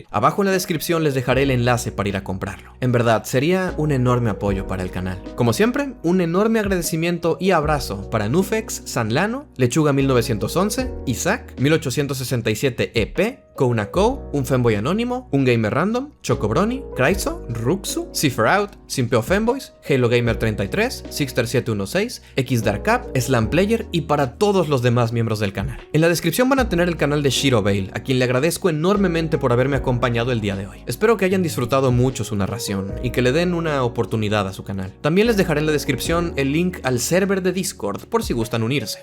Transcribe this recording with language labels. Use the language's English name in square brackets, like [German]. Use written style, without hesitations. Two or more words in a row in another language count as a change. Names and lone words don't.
[Spanish] Abajo en la descripción les dejaré el enlace para ir a comprarlo. En verdad, sería un enorme apoyo para el canal. Como siempre, un enorme agradecimiento y abrazo para Nufex, Sanlano, Lechuga 1911, Isaac, 1867 EP, Kounako, un Femboy Anónimo, un Gamer Random, Chocobroni, Kraizo, Ruxu, Cipherout, Simpeo Femboys, Halo Gamer 33, Sixter716, XDarkUp, Slamplayer y para todos los demás miembros del canal. En la descripción van a tener el canal de Shiro Bale, a quien le agradezco enormemente por haberme acompañado el día de hoy. Espero que hayan disfrutado mucho su narración y que le den una oportunidad a su canal. También les dejaré en la descripción el link al server de Discord por si gustan unirse.